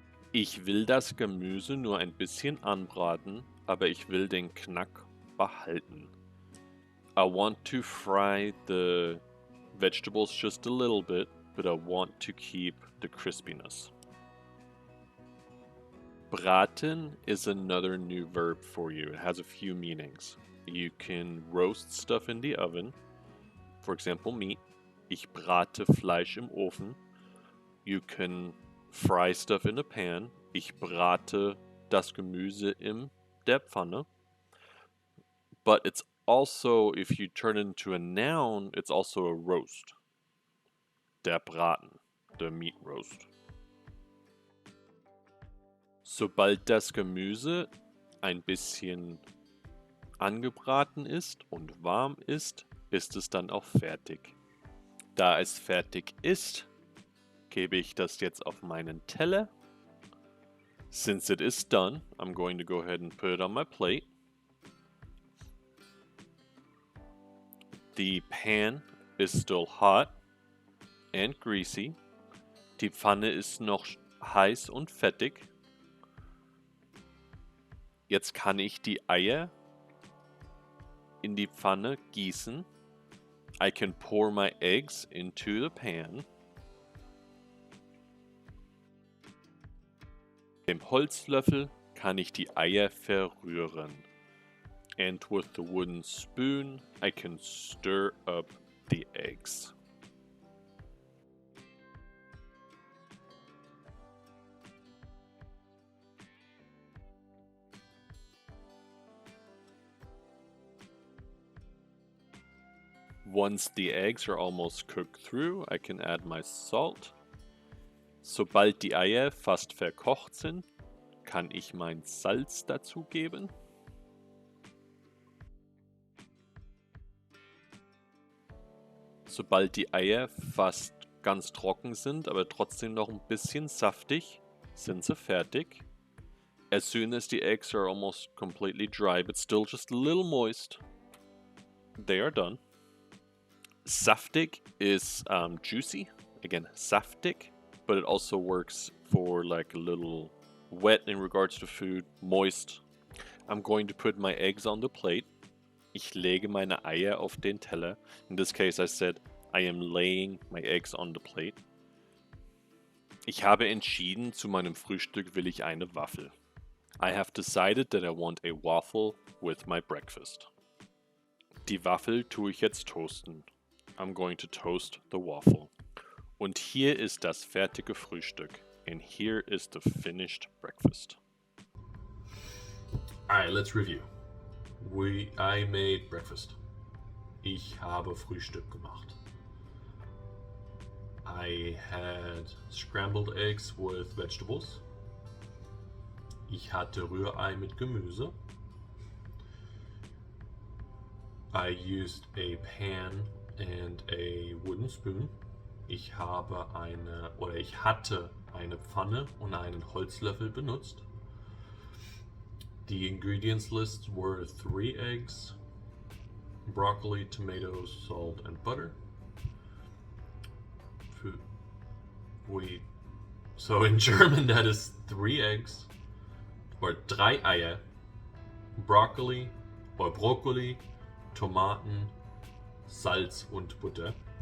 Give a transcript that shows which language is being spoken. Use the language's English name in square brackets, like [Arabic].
[German] Ich will das Gemüse nur ein bisschen anbraten, aber ich will den Knack behalten. [English] I want to fry the vegetables just a little bit, but I want to keep the crispiness. Braten is another new verb for you. It has a few meanings. You can roast stuff in the oven, for example meat. [German] Ich brate Fleisch im Ofen. [English] You can fry stuff in a pan. [German] Ich brate das Gemüse in der Pfanne. [English] But it's also, if you turn it into a noun, it's also a roast. [German] Der Braten, [English] the meat roast. [German] Sobald das Gemüse ein bisschen angebraten ist und warm ist, ist es dann auch fertig. Da es fertig ist, gebe ich das jetzt auf meinen Teller. [English] Since it is done, I'm going to go ahead and put it on my plate. The pan is still hot and greasy. [German] Die Pfanne ist noch heiß und fettig. Jetzt kann ich die Eier in die Pfanne gießen. [English] I can pour my eggs into the pan. [German] Mit dem Holzlöffel kann ich die Eier verrühren. [English] And with the wooden spoon, I can stir up the eggs. Once the eggs are almost cooked through, I can add my salt. [German] Sobald die Eier fast verkocht sind, kann ich mein Salz dazugeben. Sobald die Eier fast ganz trocken sind, aber trotzdem noch ein bisschen saftig, sind sie fertig. [English] As soon as the eggs are almost completely dry, but still just a little moist, they are done. Saftig is juicy. Again, saftig, but it also works for like a little wet in regards to food, moist. I'm going to put my eggs on the plate. [German] Ich lege meine Eier auf den Teller. [English] In this case, I said I am laying my eggs on the plate. [German] Ich habe entschieden, zu meinem Frühstück will ich eine Waffel. [English] I have decided that I want a waffle with my breakfast. [German] Die Waffel tue ich jetzt toasten. [English] I'm going to toast the waffle. [German] Und hier ist das fertige Frühstück. [English] And here is the finished breakfast. Alright, let's review. I made breakfast. [German] Ich habe Frühstück gemacht. [English] I had scrambled eggs with vegetables. [German] Ich hatte Rührei mit Gemüse. [English] I used a pan and a wooden spoon. [German] Ich hatte eine Pfanne und einen Holzlöffel benutzt. [English] The ingredients list were 3 eggs, broccoli, tomatoes, salt, and butter. So in German that is 3 eggs, or [German] 3 Eier, Broccoli, Tomaten, Salz und Butter.